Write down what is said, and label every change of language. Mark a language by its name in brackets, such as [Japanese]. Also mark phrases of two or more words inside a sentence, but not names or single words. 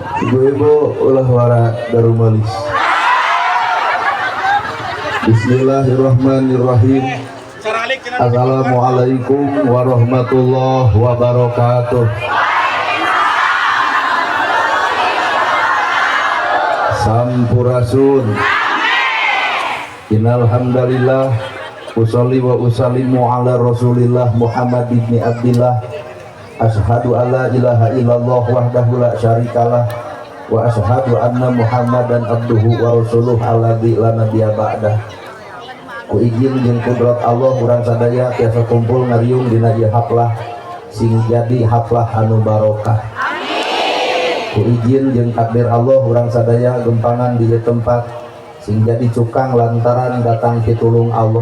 [Sundanese] Ibu-ibu ulah wara darumalis. [Arabic] Bismillahirrahmanirrahim. السلام عليكم ورحمة الله وبركاته. [Sundanese] Sampurasun. [Arabic] إن الحمد لله أصلي وأسلم على رسول الله محمد ابن عبد الله. أشهد أن لا إله إلا الله وحده لا شريك له وأشهد أن محمدا عبده ورسوله الذي لا نبي بعده. [Sundanese] Ku izin jeung kudrat Allah urang sadaya tiasa kumpul ngariung dina ieu haflah sing jadi haflah anu barokah. Ku izin jeung takdir Allah urang sadaya gempangan di ieu tempat sing jadi cukang lantaran datang pitulung Allah.